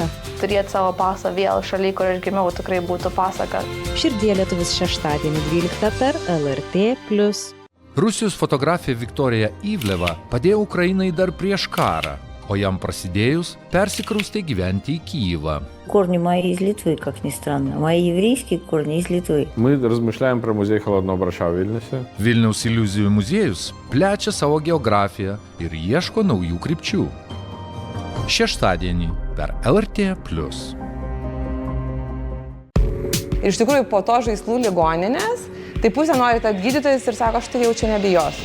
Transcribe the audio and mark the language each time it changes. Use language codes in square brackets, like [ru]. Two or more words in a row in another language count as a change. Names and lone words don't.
[lt] Turėti savo pasą vėl šalia, kur aš gimiau, tikrai būtų pasaka. Širdie lietuvis šeštadienį 12 per LRT+. Rusijos fotografė Viktorija Ivleva padėjo Ukrainai dar prieš karą, o jam prasidėjus persikraustė gyventi į Киевą. [ru] Корни мои из Литвы, как ни странно. Мои еврейские корни из Литвы. Мы размышляем про музей холодного брашау Vilniuje. [lt] Vilniaus iliuzijų muziejus plečia savo geografiją ir ieško naujų krypčių. Šeštadienį per LRT+. Ir iš tikrųjų po to žaislų ligoninės, tai pusė nori tapti gydytojais ir sako, aš tai jau čia nebijosiu.